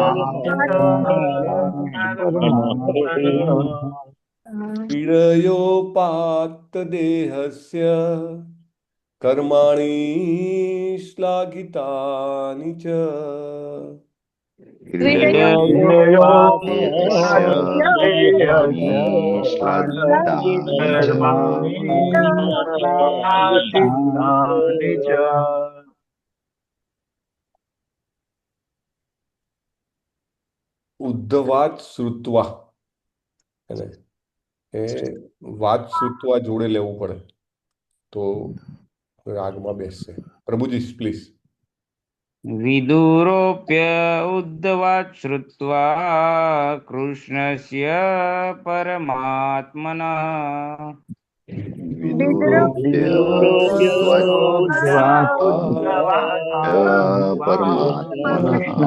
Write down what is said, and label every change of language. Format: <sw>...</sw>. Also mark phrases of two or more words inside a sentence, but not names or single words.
<sa>क्रीडयोपात्त देहस्य कर्माणि श्लाघितानि च क्रीडयोपादेहस्य कर्माणि श्लाघितानि च कर्माणि च ઉદ્ધવાચ શ્રુત્વા</sa> <gu>એને એ વાત શ્રુત્વા જોડે લેવું પડે તો રાગમાં બેસશે. પ્રભુજી પ્લીઝ.</gu> <sa>विदुरोऽप्य उद्धवात् श्रुत्वा कृष्णस्य परमात्मनः विदुरोऽप्य उद्वत्कृत्वा परमात्मनः</sa>